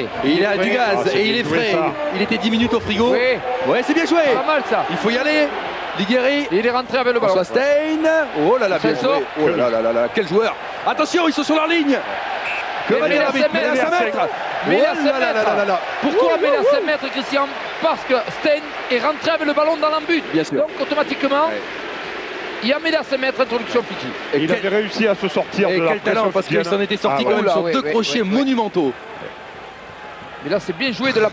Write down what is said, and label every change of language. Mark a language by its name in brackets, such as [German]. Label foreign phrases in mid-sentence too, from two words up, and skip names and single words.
[French] Et il a du gaz Ah, c'est et il bien est joué, frais. ça. Il était 10 minutes au frigo. Oui, Ouais, c'est bien joué. pas mal ça. Il faut y aller. Ligueri. Et il est rentré avec le ballon. François Stein. Oh là là, bien Celso. joué. Oh là là là là, quel joueur. Attention, ils sont sur leur ligne. Que Mais va dire à l'arbitre? 5 mètres. Mais à 5 mètres. Mais à Oh 5 là là là là là là. Pourquoi mais à 5 mètres, Christian? Parce que Stein est rentré avec le ballon dans l'embut. Bien sûr. Donc automatiquement, Ouais. il y a mêlé à 5 mètres, introduction Fidji. Et Il avait réussi à se sortir Et de la quel talent, pression parce qu'il fidjienne. s'en était sorti Ah, quand ouais. même sur Oula, deux ouais, crochets ouais. monumentaux. Mais là, c'est bien joué de la